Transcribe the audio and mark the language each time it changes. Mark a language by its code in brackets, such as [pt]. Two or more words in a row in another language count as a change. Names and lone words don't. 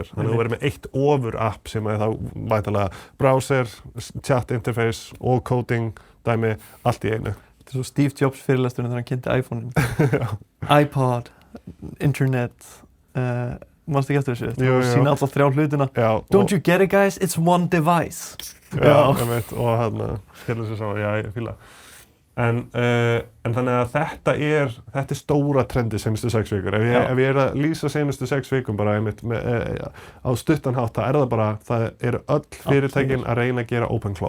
[is] Þannig að þú verður með eitt ofur-app sem er þá væntanlega browser, [en] chat interface [is] og coding dæmi allt í einu. Þetta er svo Steve Jobs fyrirlesturinn þegar hann kynnti iPhone-in. iPod, internet, Manstu ekki eftir þessu? Jú. Sýna alltaf 3 hlutina. Já, [en] Don't you get it guys, it's one device. [is] Já. Og hann skilur sér saman, já, ég fíla. En þannig að þetta er stóra trendi senustu 6 vikur. Ef ég er að lýsa senustu 6 vikum bara einmitt á stuttan hátt, það eru öll fyrirtækin að reyna að gera OpenClaw.